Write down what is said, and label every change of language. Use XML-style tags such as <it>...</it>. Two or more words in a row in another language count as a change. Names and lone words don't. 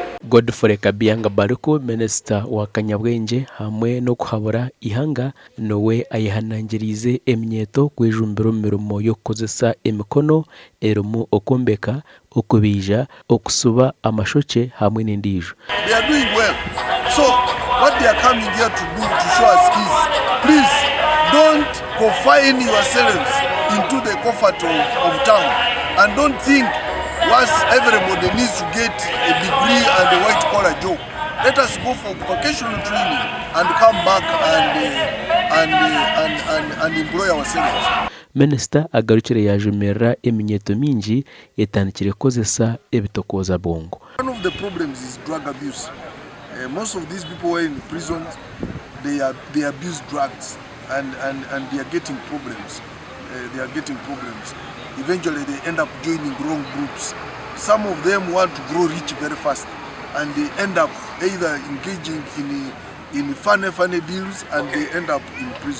<nyn>Godfrey Kabyanga Baruko, Minisita wa Kanyabwenge hamwe no kuhabura ihanga nowe ayihanangirize eminyeeto okwejumbira emirimo y'okukozesa emikono erumu okumbeka, okubija, okusuba amashoke hamwe n'endijo.</nyn> <en>They are doing well. So what they are coming here to do to show us is, please don't confine yourselves into the comfort of town, and don't think once everybody needs to get a degree and a white collar job. Let us go for vocational training and come back and employ ourselves.</en> <nyn>Minisita agarukire yajumerera eminyeeto mingi etandikire kozesa ebitokoza bongo.</nyn> <en>One of the problems is drug abuse. Most of these people were in prison. They abuse drugs and they are getting problems. Eventually they end up joining wrong groups. Some of them want to grow rich very fast, and they end up either engaging in funny deals, and they end up in prison.</en>